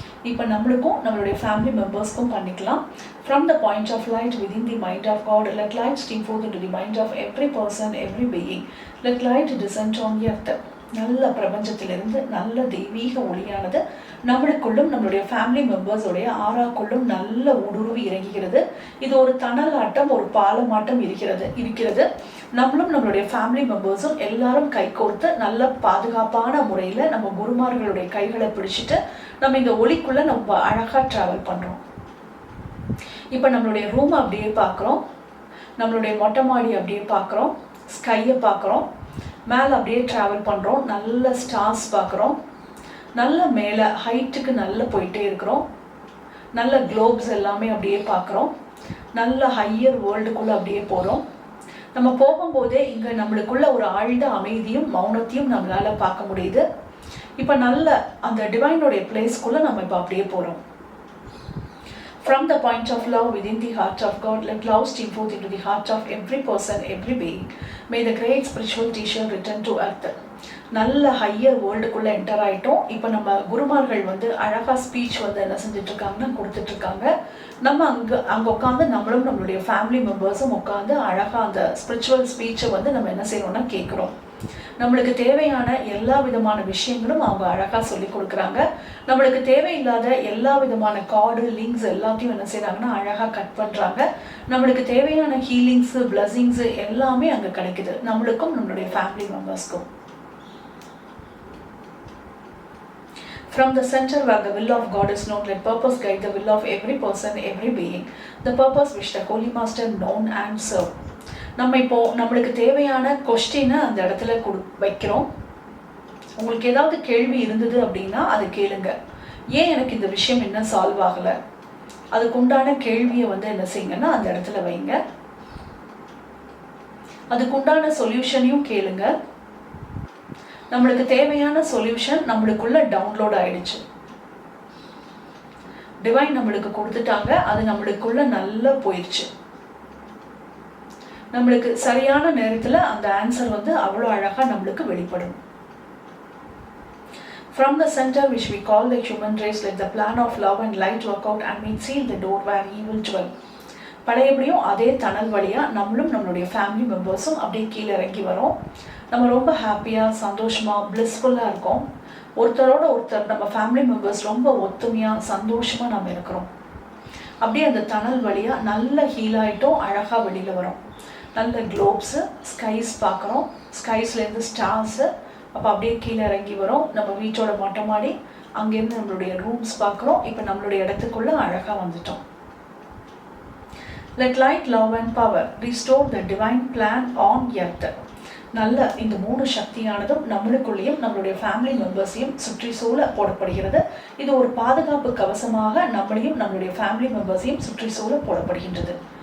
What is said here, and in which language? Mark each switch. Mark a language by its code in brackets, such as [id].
[ta] இப்போ நம்மளுக்கும் நம்மளுடைய ஃபேமிலி மெம்பர்ஸ்க்கும் பண்ணிக்கலாம். [en] From the point of light within the mind of God, let light stream forth into the mind of every person, every being. Let light descend on earth. [ta] நல்ல பிரபஞ்சத்திலிருந்து நல்ல தெய்வீக ஒளியானது நம்மளுக்குள்ளும் நம்மளுடைய family மெம்பர்ஸோடைய ஆறாக்குள்ளும் நல்ல ஊடுருவி இறங்குகிறது. இது ஒரு தணலாட்டம், ஒரு பாலமாட்டம் இருக்கிறது. நம்மளும் நம்மளுடைய ஃபேமிலி மெம்பர்ஸும் எல்லாரும் கை கோர்த்து நல்ல பாதுகாப்பான முறையில் நம்ம குருமார்களுடைய கைகளை பிடிச்சிட்டு நம்ம இந்த ஒளிக்குள்ள நம்ம அழகா டிராவல் பண்றோம். இப்போ நம்மளுடைய ரூம் அப்படியே பார்க்குறோம், நம்மளுடைய மொட்டை மாடி அப்படியே பார்க்குறோம், ஸ்கையை பார்க்குறோம், மேலே அப்படியே ட்ராவல் பண்ணுறோம், நல்ல ஸ்டார்ஸ் பார்க்குறோம், நல்ல மேலே ஹைட்டுக்கு நல்ல போயிட்டே இருக்கிறோம், நல்ல குளோப்ஸ் எல்லாமே அப்படியே பார்க்குறோம், நல்ல ஹையர் வேர்ல்டுக்குள்ளே அப்படியே போகிறோம். நம்ம போகும்போதே இங்கே நம்மளுக்குள்ள ஒரு ஆழ்ந்த அமைதியும் மௌனத்தையும் நம்மளால் பார்க்க முடியுது. இப்போ நல்ல அந்த டிவைனோடைய பிளேஸ்க்குள்ளே நம்ம இப்போ அப்படியே போகிறோம். [en] From the point of love within the heart of God, let love stream forth into the heart of every person, every being. May the great spiritual teacher return to earth. [ta] நல்ல ஹையர் வேர்ல்டுக்குள்ளே என்டர் ஆகிட்டோம். இப்போ நம்ம குருமார்கள் வந்து அழகாக speech வந்து என்ன செஞ்சிட்ருக்காங்கன்னா கொடுத்துட்ருக்காங்க. நம்ம அங்கே உட்காந்து நம்மளும் நம்மளுடைய ஃபேமிலி மெம்பர்ஸும் உட்காந்து அழகாக அந்த ஸ்பிரிச்சுவல் ஸ்பீச்சை வந்து நம்ம என்ன செய்யணும்னா கேட்குறோம். நம்மளுக்கு தேவையான எல்லா விதமான விஷயங்களும் அவங்க அழகாக சொல்லி கொடுக்குறாங்க. நம்மளுக்கு தேவையில்லாத எல்லா விதமான கார்டு லிங்க்ஸ் எல்லாத்தையும் என்ன செய்கிறாங்கன்னா அழகாக கட் பண்ணுறாங்க. நம்மளுக்கு தேவையான ஹீலிங்ஸு பிளஸிங்ஸு எல்லாமே அங்கே கிடைக்குது, நம்மளுக்கும் நம்மளுடைய family மெம்பர்ஸ்க்கும். [en] From the center where the will of God is known, let purpose guide the will of every person, every being. The purpose which the Holy Master known and serve. [ta] நம்ம இப்போ நம்மளுக்கு தேவையான கொஸ்டினை அந்த இடத்துல வைக்கிறோம். உங்களுக்கு ஏதாவது கேள்வி இருந்தது அப்படின்னா அதை கேளுங்க. ஏன் எனக்கு இந்த விஷயம் இன்னும் சால்வ் ஆகலை, அதுக்கு உண்டான கேள்வியை வந்து என்ன செய்யுங்கன்னா அந்த இடத்துல வைங்க. அதுக்குண்டான சொல்யூஷனையும் கேளுங்க. நம்மளுக்கு தேவையான சொல்யூஷன் நம்மளுக்குள்ள டவுன்லோட் ஆயிடுச்சு. டிவைன் நம்மளுக்கு கொடுத்துட்டாங்க, அது நம்மளுக்குள்ள நல்லா போயிடுச்சு. நம்மளுக்கு சரியான நேரத்தில் அந்த ஆன்சர் வந்து அவ்வளோ அழகாக நம்மளுக்கு வெளிப்படும். [en] From the center which we call the human race, let the plan of love and light work out and we seal the door where evil dwell. [ta] பழையபடியும் அதே தனல் வழியாக நம்மளும் நம்மளுடைய ஃபேமிலி மெம்பர்ஸும் அப்படியே கீழே இறங்கி வரோம். நம்ம ரொம்ப ஹாப்பியாக சந்தோஷமாக பிளிஸ்ஃபுல்லாக இருக்கோம். ஒருத்தரோட ஒருத்தர் நம்ம ஃபேமிலி மெம்பர்ஸ் ரொம்ப ஒத்துமையாக சந்தோஷமாக நம்ம இருக்கிறோம். அப்படியே அந்த தனல் வழியாக நல்ல ஹீல் ஆகிட்டோம், அழகாக வெளியில் வரோம். நல்ல குளோப்ஸு, ஸ்கைஸ் பார்க்குறோம், ஸ்கைஸ்லேருந்து ஸ்டார்ஸு. அப்போ அப்படியே கீழே இறங்கி வரோம். நம்ம வீட்டோட மொட்டை மாடி, அங்கேருந்து நம்மளுடைய ரூம்ஸ் பார்க்குறோம். இப்போ நம்மளுடைய இடத்துக்குள்ளே அழகாக வந்துட்டோம். [en] Let light, love and power restore the divine plan on earth. [ta] நல்ல இந்த 3 சக்தியானதும் நம்மளுக்குள்ளேயும் நம்மளுடைய ஃபேமிலி மெம்பர்ஸையும் சுற்றி சூழ போடப்படுகிறது. இது ஒரு பாதுகாப்பு கவசமாக நம்மளையும் நம்மளுடைய ஃபேமிலி மெம்பர்ஸையும் சுற்றி சூழ போடப்படுகின்றது.